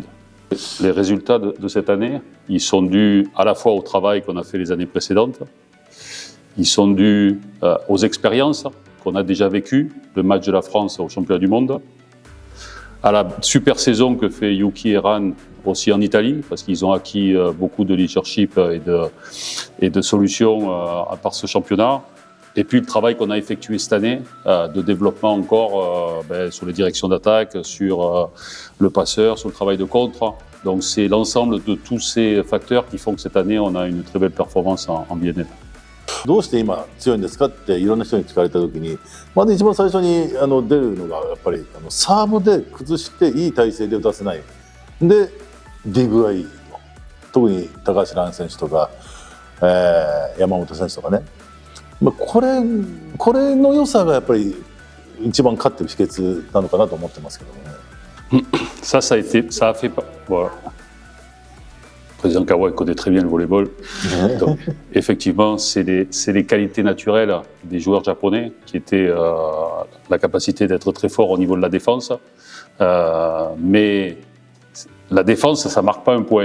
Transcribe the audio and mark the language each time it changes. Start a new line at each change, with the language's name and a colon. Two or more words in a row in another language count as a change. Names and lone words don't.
French: Les résultats de cette année, ils sont dus à la fois au travail qu'on a fait les années précédentes, ils sont dus aux expériences qu'on a déjà vécues, le match de la France au championnat du monde, à la super saison que fait Yuki et Ran aussi en Italie, parce qu'ils ont acquis beaucoup de leadership et de solutions par ce championnat. Et puis le travail qu'on a effectué cette année de développement encore sur les directions d'attaque, sur le passeur, sur le travail de contre. Donc c'est l'ensemble de tous ces facteurs qui font que cette année on a une très belle performance en BNL.
Japanese: どうして今強いんですかっていろんな人に聞かれた時に、まず一番最初に出るのがやっぱりサーブで崩していい体勢で打たせない。でディグがいいと。特に高橋藍選手とか、山本選手とかね。これの良さがやっぱり一番勝ってる秘訣なのかなと思ってますけどもね。
French: Ça a fait. Voilà. Le président Kawai connaît très bien le volleyball. Donc, effectivement, c'est les qualités naturelles des joueurs japonais qui étaient la capacité d'être très fort au niveau de la défense. Mais la défense, ça ne marque pas un point.